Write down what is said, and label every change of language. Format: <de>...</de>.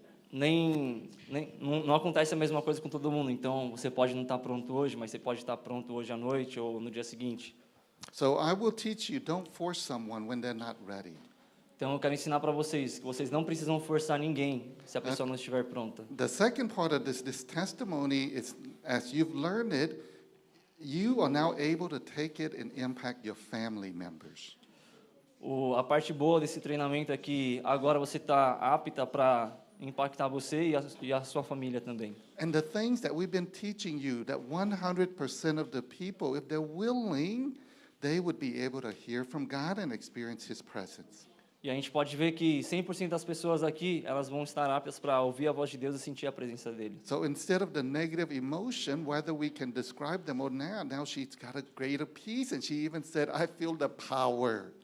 <pt>Não acontece a mesma coisa com todo mundo. Então, você pode não estar pronto hoje, mas você pode estar pronto hoje à noite ou no dia seguinte.</pt> <en>So I will teach you, don't force someone when they're not ready.</en> <pt>Então, eu quero ensinar para vocês que vocês não precisam forçar ninguém se a pessoa não estiver pronta.</pt> <en>The second part of this testimony is, as you've learned it, you are now able to take it and impact your family members.</en> <pt>A parte boa desse treinamento é que agora você está apta para impactar você e a sua família também.</pt> <en>And the things that we've been teaching you, that 100% of the people, if they're willing, they would be able to hear from God and experience His presence.</en> <pt>E a gente pode ver que 100% das pessoas aqui, elas vão estar aptas para ouvir a voz de Deus e sentir a presença dele.</pt> <en>So instead of the negative emotion, whether we can describe them or not, now she's got a greater peace, and she even said, I feel the power.</en>